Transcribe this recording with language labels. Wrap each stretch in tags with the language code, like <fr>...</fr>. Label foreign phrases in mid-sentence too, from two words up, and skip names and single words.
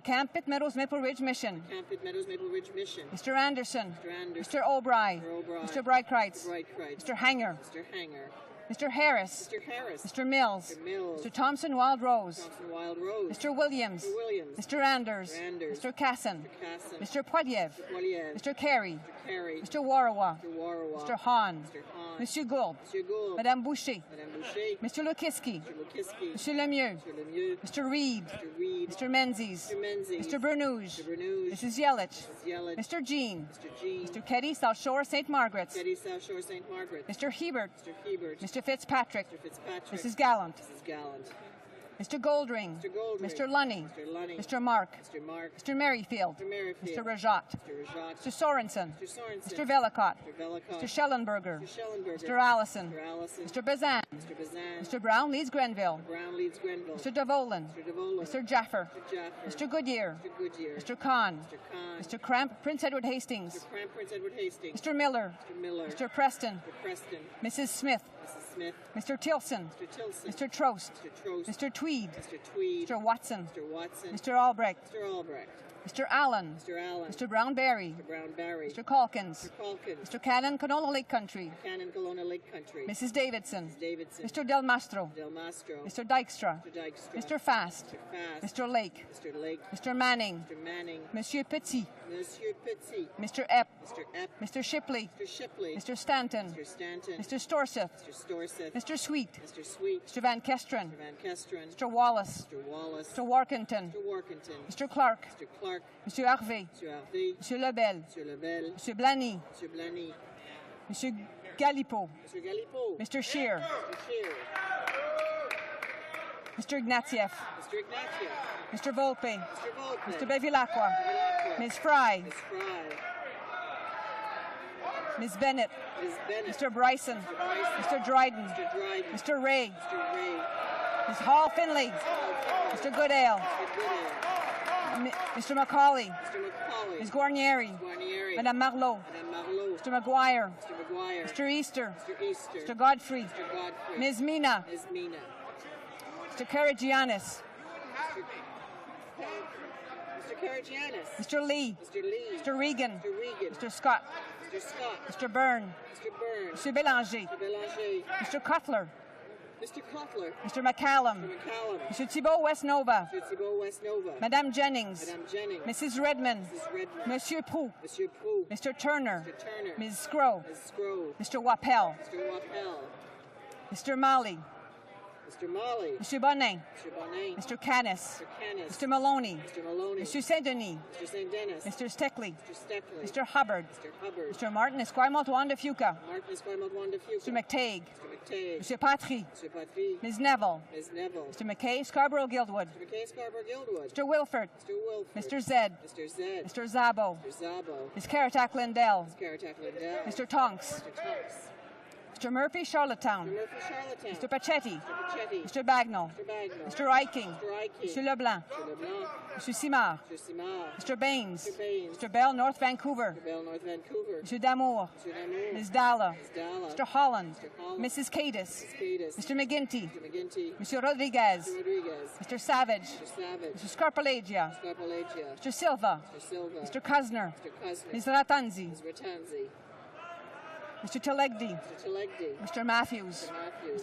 <en>Camp, Pitt Meadows, Maple Ridge Mission. Mr. Anderson. Mr. O'Brien. Mr. Breitkreitz. Mr. Hanger. Mr. Harris. Mr. Mills. Mr. Thompson Wild Rose. Mr. Williams. Mr. Anders. Mr. Casson. Mr. Poiliev. Mr. Carey. Mr. Warawa. Mr. Hahn. Monsieur Gould. Madame Boucher. Mr. Lukiski. Mr. Lemieux. Mr. Reid. Mr. Menzies. Mr. Bernouge. Mrs. Yelich. Mr. Jean. Mr. Keddy, South Shore, St. Margaret's. Mr. Hebert. Mr. Fitzpatrick. Mrs. Gallant. Mr. Goldring. Mr. Lunny. Mr. Mark. Mr. Merrifield. Mr. Rajat. Mr. Sorensen. Mr. Velicott. Mr. Schellenberger. Mr. Allison. Mr. Bazan. Mr. Brown leads Grenville. Mr. Devolin. Mr. Jaffer. Mr. Goodyear. Mr. Kahn. Mr. Cramp, Prince Edward Hastings. Mr. Miller. Mr. Preston. Mrs. Smith. Mr. Tilson. Mr. Trost. Mr. Tweed. Mr. Watson. Mr. Albrecht. Mr. Allen. Mr. Allen. Mr. Brown-Berry. Mr. Brown-Berry. Mr. Calkins. Mr. Calkins. Mr. Cannon, Canola Lake Country. Cannon, Kelowna Lake Country. Mrs. Davidson. Mrs. Davidson. Mr. Del Mastro. Del Mastro. Mr. Dykstra. Mr. Dykstra. Mr. Fast. Mr. Fast. Mr. Lake. Mr. Lake. Mr. Manning. Mr. Manning. Monsieur Petit. Monsieur Petit. Mr. Epp. Mr. Epp. Mr. Shipley. Mr. Shipley. Mr. Stanton. Mr. Stanton. Mr. Storseth. Mr. Storseth. Mr. Sweet. Mr. Sweet. Mr. Van Kesteren. Mr. Van Kesteren. Mr. Wallace. Mr. Wallace. Mr. Warkentin. Mr. Warkentin. Mr. Clark. Mr. Clark. Monsieur Harvey. Mr. Harvey. Monsieur Lebel. Mr. Lebel. Monsieur Blanny. Mr. Blanny. Monsieur Galipo. Mr. Galipo. Mr. Scheer. Mr. Scheer. Mr. Ignatieff. Mr. Ignatieff. Mr. Volpe. Mr. Volpe. Mr. Bevilacqua. Bevilacqua. Ms. Fry. Ms. Fry. Ms. Bennett. Ms. Bennett. Mr. Bryson. Mr. Bryson. Mr. Dryden. Mr. Dryden. Mr. Ray. Mr. Ray. Ms. Hall Finley. Mr. Goodale. Mr. Goodale. Mr. Macaulay. Mr. Macaulay. Ms. Guarnieri. Ms. Guarnieri. Madame Marleau. Madame Marleau. Mr. Maguire. Mr. Maguire. Mr. Easter. Mr. Easter. Mr. Godfrey. Mr. Godfrey. Ms. Mina. Ms. Mina. Mr. Karagianis. Mr. Karagianis. Mr. Lee. Mr. Lee. Mr. Regan. Mr. Regan. Mr. Scott. Mr. Scott. Mr. Byrne. Mr. Byrne. Mr. Bélanger. Mr. Bélanger. Mr. Cutler. Mr. Cutler. Mr. McCallum. Mr. McCallum. Mr. Thibault West Nova. Mr. Thibault West Nova. Madame Jennings. Madame Jennings. Mrs. Redmond. Mrs. Redmond. Monsieur Proux. Monsieur Proux. Mr. Turner. Mr. Turner. Ms. Scrow. Ms. Scrow. Mr. Wappel. Mr. Wappel. Mr. Malley. Mr. Molly. Mr. Bonin. Mr. Bonin. Mr. Canis. Mr. Canis. Mr. Maloney. Mr. Maloney. Mr. Saint-Denis. Mr. St. Dennis. Mr. Steckley. Mr. Steckley. Mr. Hubbard. Mr. Hubbard. Mr. Martin Esquire Wanda Fuca. Martin Esquire Wanda Fuca. Mr. McTague. Mr. McTague. Mr. Patry. Mr. Patry. Ms. Neville. Ms. Neville. Mr. McKay Scarborough Guildwood. Mr. McKay Scarborough Guildwood. Mr. Wilford. Mr. Wilford. Mr. Zed. Mr. Zed. Mr. Zabo. Mr. Zabo. Ms. Caratak Lindell. Ms. Caratak Lindell. Mr. Tonks. Mr. Tonks. Mr. Murphy Charlottetown. Mr. Murphy Charlottetown. Mr. Pachetti. Mr. Pachetti. Mr. Bagnall. Mr. Bagnall. Mr. Eiking. Mr. Eiking. Mr. Leblanc. Mr. Leblanc. Mr. Simard. Mr. Simard. Mr. Baines. Mr. Baines. Mr. Bell, North Vancouver. Mr. Bell, North Vancouver. Mr. Damour. Mr. Damour. Ms. Dalla. Ms. Dalla. Mr. Holland. Mr. Holland. Mrs. Cadis. Mrs. Cadis. Mr. McGinty. Mr. McGinty. Mr. Rodriguez. Mr. Rodriguez. Mr. Savage. Mr. Savage. Mr. Scarpalagia. Mr. Scarpalagia. Mr. Silva. Mr. Silva. Mr. Kuzner. Mr. Kuzner. Ms. Ratanzi. Ms. Ratanzi. Mr. Telegdi. Mr. Telegdi. Mr. Matthews. Mr. Matthews.</en>